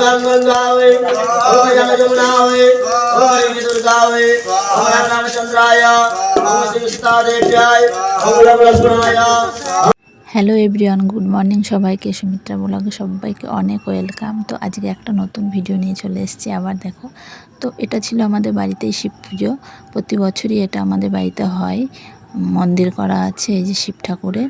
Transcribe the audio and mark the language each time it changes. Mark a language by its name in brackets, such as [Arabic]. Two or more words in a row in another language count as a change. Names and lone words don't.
[Sanskrit] गंगावे ओम जमुनावे ओम दुर्गावे ओम रामचंद्राय ओम सीता देव्याय ओम लक्ष्मणाय। [English] Hello everyone, good morning [Bangla] সবাইকে। সুমিত্রা ব্লগে সবাইকে অনেক ওয়েলকাম। তো আজকে একটা নতুন ভিডিও নিয়ে চলে এসেছি আবার। দেখো, তো এটা ছিল আমাদের বাড়িতেই শিব পুজো। প্রতি বছরই এটা আমাদের বাড়িতে হয়, মন্দির করা আছে এই যে শিব ঠাকুরের।